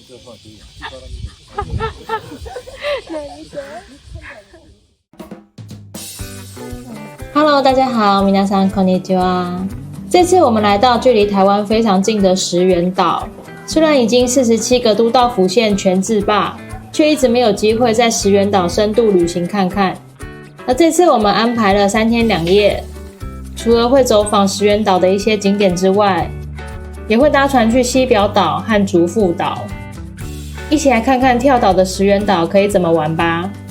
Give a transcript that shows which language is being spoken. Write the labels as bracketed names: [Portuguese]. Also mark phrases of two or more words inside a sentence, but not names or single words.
[Chinese] Hello， 大家好， [Japanese] 皆さんこんにちは。 [Chinese] 这次我们来到距离台湾非常近的石垣岛，虽然已经47个都道府县全自霸，却一直没有机会在石垣岛深度旅行看看。而这次我们安排了3天2夜，除了会走访石垣岛的一些景点之外，也会搭船去西表岛和竹富岛，一起来看看跳岛的石垣岛可以怎么玩吧。